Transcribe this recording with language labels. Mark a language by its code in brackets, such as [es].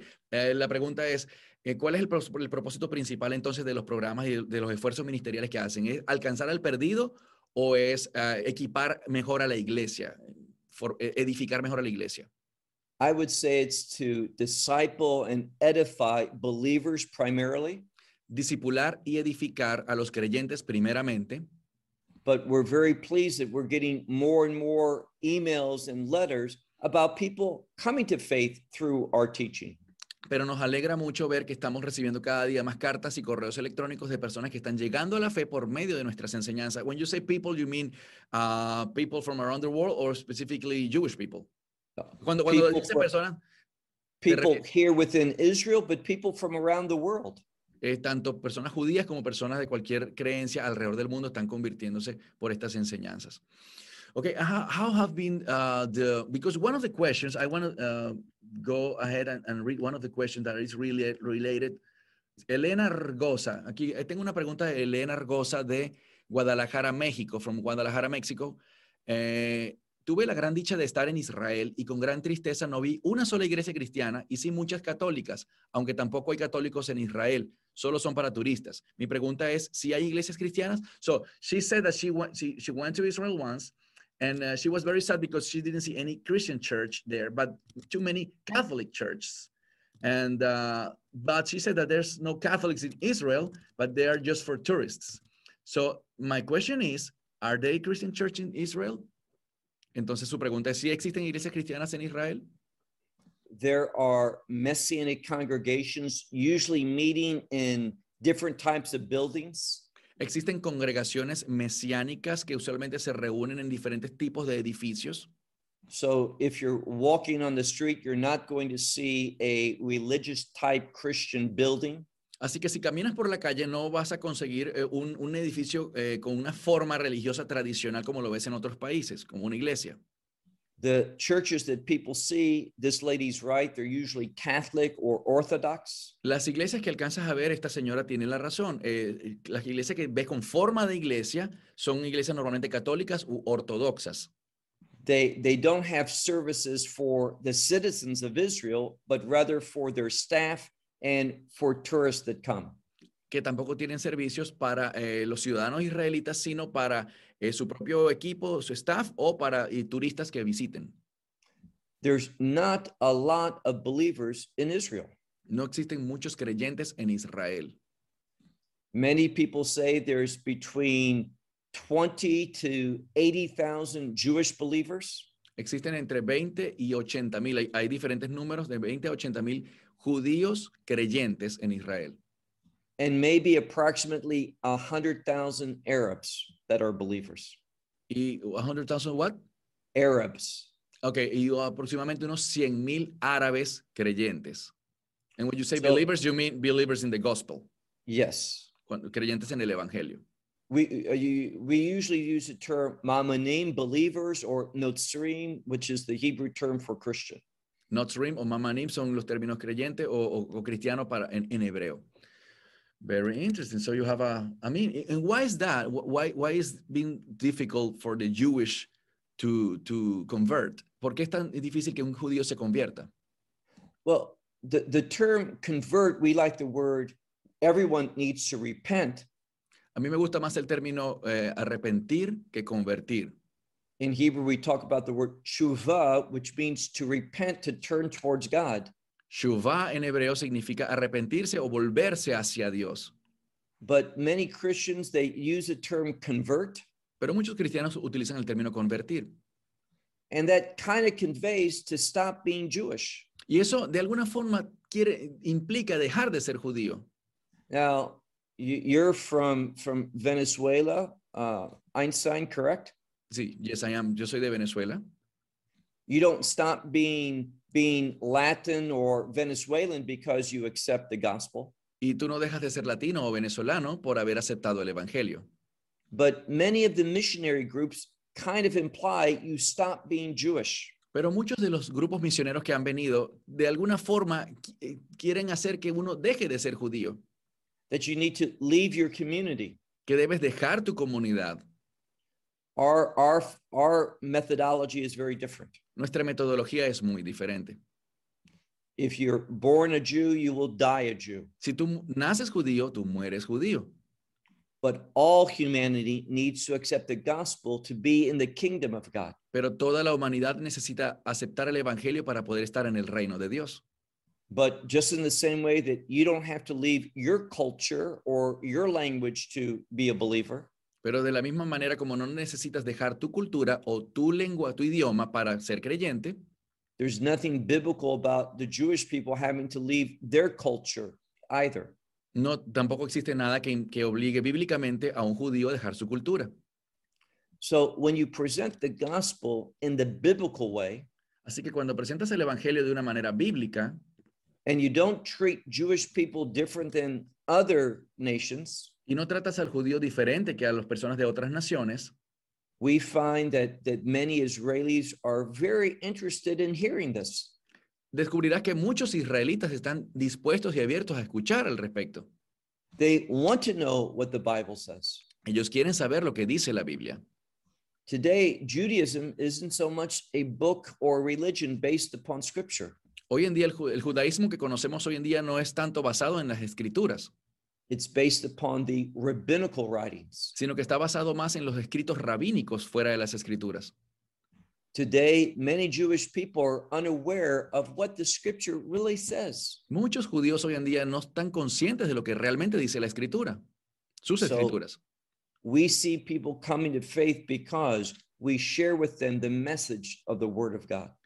[es] La pregunta es, ¿cuál es el propósito principal entonces de los programas y de los esfuerzos ministeriales que hacen? ¿Es alcanzar al perdido o es equipar mejor a la iglesia, edificar mejor a la iglesia? [en] I would say it's to disciple and edify believers primarily. [es] Discipular y edificar a los creyentes primeramente. [en] But we're very pleased that we're getting more and more emails and letters about people coming to faith through our teaching. [es] Pero nos alegra mucho ver que estamos recibiendo cada día más cartas y correos electrónicos de personas que están llegando a la fe por medio de nuestras enseñanzas. [en] When you say people, you mean people from around the world or specifically Jewish people? [es] Cuando [en] people here within Israel, but people from around the world. [es] Tanto personas judías como personas de cualquier creencia alrededor del mundo están convirtiéndose por estas enseñanzas. [en] Okay, how have been because one of the questions I want to go ahead and read one of the questions that is really related. [es] Elena Argosa, aquí tengo una pregunta de Elena Argosa de Guadalajara, México, [en] from Guadalajara, México. [es] Tuve la gran dicha de estar en Israel y con gran tristeza no vi una sola iglesia cristiana y sí muchas católicas, aunque tampoco hay católicos en Israel, solo son para turistas. Mi pregunta es si hay iglesias cristianas. [en] So she said that she went to Israel once and she was very sad because she didn't see any Christian church there, but too many Catholic churches. And but she said that there's no Catholics in Israel, but they are just for tourists. So my question is, are there Christian church in Israel? [es] Entonces su pregunta es, ¿sí existen iglesias cristianas en Israel? [en] There are messianic congregations usually meeting in different types of buildings. [es] Existen congregaciones mesiánicas que usualmente se reúnen en diferentes tipos de edificios. [en] So if you're walking on the street, you're not going to see a religious type Christian building. [es] Así que si caminas por la calle, no vas a conseguir un edificio con una forma religiosa tradicional como lo ves en otros países, como una iglesia. [en] The churches that people see, this lady's right, they're usually Catholic or Orthodox. [es] Las iglesias que alcanzas a ver, esta señora tiene la razón. Las iglesias que ves con forma de iglesia son iglesias normalmente católicas u ortodoxas. [en] They don't have services for the citizens of Israel, but rather for their staff and for tourists that come. [es] Que tampoco tienen servicios para los ciudadanos israelitas, sino para su propio equipo, su staff, o para turistas que visiten. [en] There's not a lot of believers in Israel. [es] No existen muchos creyentes en Israel. [en] Many people say there's between 20 to 80,000 Jewish believers. [es] Existen entre 20 y 80 mil. Hay diferentes números de 20 a 80 mil judíos creyentes en Israel. [en] And maybe approximately 100,000 Arabs that are believers. ¿Y 100,000 what? Arabs. [es] Okay, y aproximadamente unos 100 mil árabes creyentes. [en] And when you say believers, you mean believers in the gospel. Yes. [es] Creyentes en el evangelio. [en] We usually use the term Mamanim, believers, or Notzrim, which is the Hebrew term for Christian. [es] Notzrim o Mamanim son los términos creyente o cristiano para en hebreo. [en] Very interesting. So you have and why is that? Why is it being difficult for the Jewish to convert? [es] ¿Por qué es tan difícil que un judío se convierta? [en] Well, the term convert, we like the word, everyone needs to repent. [es] A mí me gusta más el término arrepentir que convertir. [en] In Hebrew, we talk about the word tshuva, which means to repent, to turn towards God. [es] Tshuva en hebreo significa arrepentirse o volverse hacia Dios. [en] But many Christians, they use the term convert. [es] Pero muchos cristianos utilizan el término convertir. [en] And that kind of conveys to stop being Jewish. [es] Y eso, de alguna forma, implica dejar de ser judío. [en] Now, you're from Venezuela, Einstein, correct? [es] Sí, [en] yes, I am. [es] Yo soy de Venezuela. [en] You don't stop being Latin or Venezuelan because you accept the gospel. [es] Y tú no dejas de ser latino o venezolano por haber aceptado el evangelio. [en] But many of the missionary groups kind of imply you stop being Jewish. [es] Pero muchos de los grupos misioneros que han venido, de alguna forma, quieren hacer que uno deje de ser judío. [en] That you need to leave your community. [es] Que debes dejar tu comunidad. [en] Our methodology is very different. [es] Nuestra metodología es muy diferente. [en] If you're born a Jew, you will die a Jew. [es] Si tú naces judío, tú mueres judío. [en] But all humanity needs to accept the gospel to be in the kingdom of God. [es] Pero toda la humanidad necesita aceptar el evangelio para poder estar en el reino de Dios. [en] But just in the same way that you don't have to leave your culture or your language to be a believer. [es] Pero de la misma manera como no necesitas dejar tu cultura o tu lengua, tu idioma para ser creyente. [en] There's nothing biblical about the Jewish people having to leave their culture either. [es] No, tampoco existe nada que obligue bíblicamente a un judío a dejar su cultura. [en] So when you present the gospel in the biblical way. [es] Así que cuando presentas el evangelio de una manera bíblica. [en] And you don't treat Jewish people different than other nations. [es] Y no tratas al judío diferente que a las personas de otras naciones. [en] We find that many Israelis are very interested in hearing this. [es] Descubrirás que muchos israelitas están dispuestos y abiertos a escuchar al respecto. [en] They want to know what the Bible says. [es] Ellos quieren saber lo que dice la Biblia. [en] Today, Judaism isn't so much a book or religion based upon scripture. [es] Hoy en día, el judaísmo que conocemos hoy en día no es tanto basado en las escrituras. [en] It's based upon the rabbinical writings. [es] Sino que está basado más en los escritos rabínicos fuera de las escrituras. [en] Today, many Jewish people are unaware of what the scripture really says. [es] Muchos judíos hoy en día no están conscientes de lo que realmente dice la escritura, sus escrituras. [en] So, we see people coming to faith because we share with them the message of the Word of God.